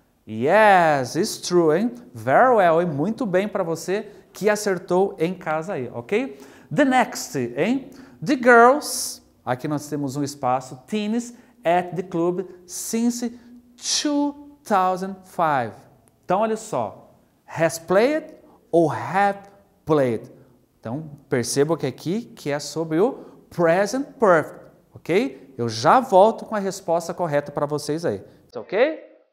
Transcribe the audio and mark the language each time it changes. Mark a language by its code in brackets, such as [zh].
[en] Yes, it's true, [pt] hein? [en] Very well, [pt] hein? Muito bem para você que acertou em casa aí, ok? [en] The next, hein? The girls, [pt] aqui nós temos um espaço, [en] teens at the club since 2005. [pt] Então, olha só, has played ou have played. Então, perceba que aqui que é sobre o present perfect, ok? Eu já volto com a resposta correta para vocês aí, ok?